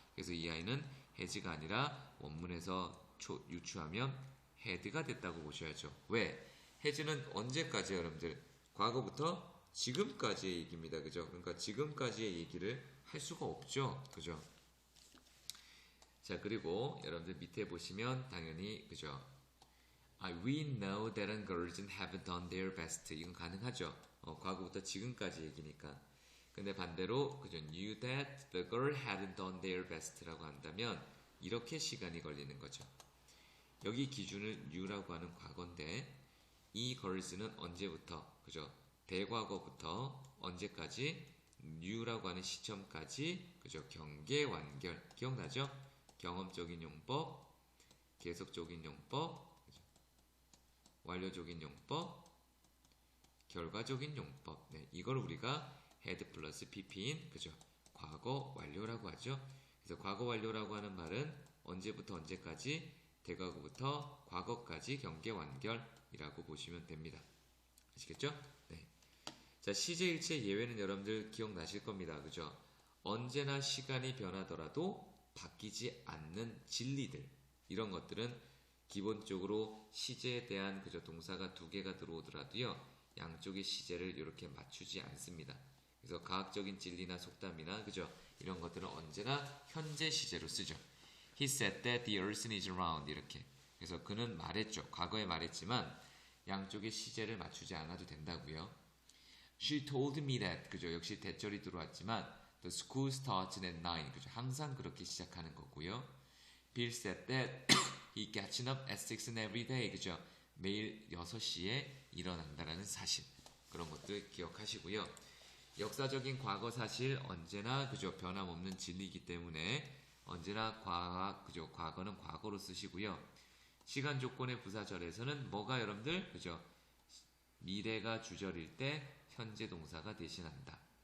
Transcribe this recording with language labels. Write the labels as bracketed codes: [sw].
[ko] 그래서 이 아이는 has가 아니라 원문에서 유추하면 had가 됐다고 보셔야죠. 왜? has는 언제까지 여러분들? 과거부터 지금까지의 얘기입니다. 그죠? 그러니까 지금까지의 얘기를 할 수가 없죠. 그죠? 자, 그리고 여러분들 밑에 보시면 당연히 그죠? [en] We know that girls have done their best. [ko] 이건 가능하죠. 과거부터 지금까지 얘기니까. 근데 반대로 그죠? [en] knew that the girl had done their best [ko] 라고 한다면 이렇게 시간이 걸리는 거죠. 여기 기준을 new라고 하는 과거인데 이 girls는 언제부터 그죠? 대과거부터 언제까지 new라고 하는 시점까지 그죠? 경계 완결 기억나죠? 경험적인 용법, 계속적인 용법, 그죠? 완료적인 용법, 결과적인 용법. 네, 이걸 우리가 had 플러스 pp인 그죠? 과거 완료라고 하죠. 그래서 과거 완료라고 하는 말은 언제부터 언제까지 대과거부터 과거까지 경계 완결이라고 보시면 됩니다. 아시겠죠? 네. 자, 시제일체 예외는 여러분들 기억나실 겁니다. 그죠? 언제나 시간이 변하더라도 바뀌지 않는 진리들 이런 것들은 기본적으로 시제에 대한 그저 동사가 두 개가 들어오더라도요 양쪽의 시제를 이렇게 맞추지 않습니다. 그래서 과학적인 진리나 속담이나 그죠 이런 것들은 언제나 현재 시제로 쓰죠. [en] He said that the earth is round [ko] 이렇게. 그래서 그는 말했죠. 과거에 말했지만 양쪽의 시제를 맞추지 않아도 된다고요. [en] She told me that [ko] 그죠 역시 대절이 들어왔지만 [en] the school starts at 9 [ko] 그죠 항상 그렇게 시작하는 거고요. [en] Bill said that he gets up at 6 every day [ko] 그죠 매일 6시에 일어난다라는 사실 그런 것들 기억하시고요. 역사적인 과거 사실 언제나 그죠 변함없는 진리이기 때문에 언제나 그죠 과거는 과거로 쓰시고요. 시간 조건의 부사절에서는 뭐가 여러분들 그죠 미래가 주절일 때 현재 동사가 대신한다.